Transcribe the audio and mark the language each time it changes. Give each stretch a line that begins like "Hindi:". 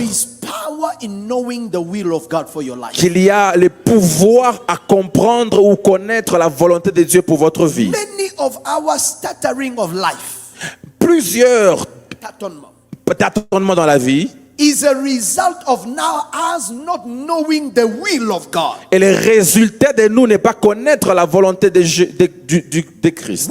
English: is power in knowing the will of God for your life.
French: qu'il y a le pouvoir à comprendre ou connaître la volonté de Dieu pour votre vie.
English: Many of our stuttering of life,
French: Plusieurs tâtonnements dans la vie
English: is a result of now us not knowing the will of God.
French: et le résultat de nous n'est pas connaître la volonté de Christ.